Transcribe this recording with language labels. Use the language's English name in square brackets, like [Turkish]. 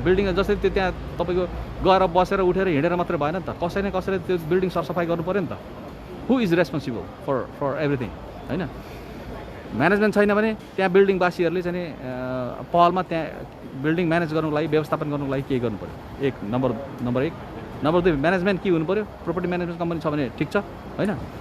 [Nepali] Building जसरी त्यो त्यहाँ तपाईँको गएर बसेर उठेर हिँडेर मात्रै भएन नि त, कसै न कसैले त्यो बिल्डिङ सरसफाइ गर्नु पऱ्यो नि त। [English] Who is responsible for everything हैन। [Nepali] म्यानेजमेन्ट छैन भने त्यहाँ बिल्डिङवासीहरूले चाहिँ पहलमा त्यहाँ बिल्डिङ म्यानेज गर्नुको लागि, व्यवस्थापन गर्नुको लागि केही गर्नु पऱ्यो। नम्बर 1। नम्बर 2, म्यानेजमेन्ट के हुनु पऱ्यो? प्रोपर्टी म्यानेजमेन्ट कम्पनी छ भने ठिक छ हैन।